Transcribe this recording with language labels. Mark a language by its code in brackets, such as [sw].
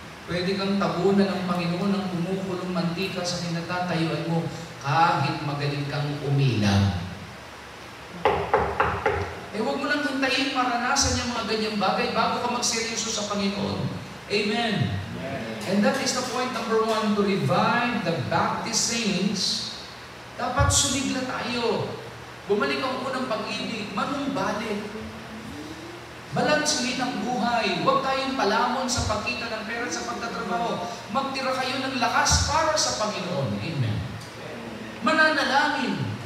[tl] Pwede kang tabunan ng Panginoon ng kumukulong mantika sa kinatatayuan mo kahit magaling kang umilang. Huwag mo lang hintayin maranasan yung mga ganyang bagay bago ka magseryoso sa Panginoon. Amen. [en] And that is the point number 1, to revive the Baptist saints. [tl] Dapat sumigla tayo. Bumalik ang unang pag-ibig, manumbalik. Balansuhin ang buhay. Huwag tayong palamon sa pagkita ng pera sa pagtatrabaho. Magtira kayo ng lakas para sa Panginoon. Amen. Mananalangin.